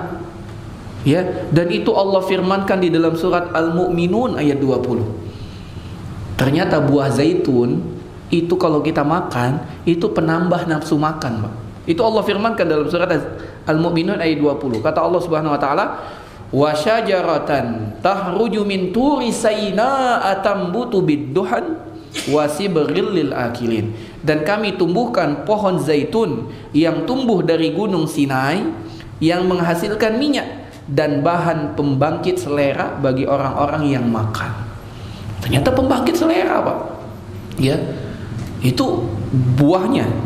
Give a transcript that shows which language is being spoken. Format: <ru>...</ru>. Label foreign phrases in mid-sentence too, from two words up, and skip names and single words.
<id>Ya, dan itu Allah firmankan di dalam surat Al-Mu'minun ayat 20. Ternyata buah zaitun itu kalau kita makan itu penambah nafsu makan, Pak. Itu Allah firmankan dalam surat Al-Mu'minun ayat 20. Kata Allah</id> <ar>سبحانه وتعالى، وشجرة تخرج من طور سيناء تنبت بالدهن وصبغ للآكلين.</ar> <id>Dan kami tumbuhkan pohon zaitun yang tumbuh dari gunung Sinai yang menghasilkan minyak dan bahan pembangkit selera bagi orang-orang yang makan. Ternyata pembangkit selera, Pak. Ya. Itu buahnya.</id>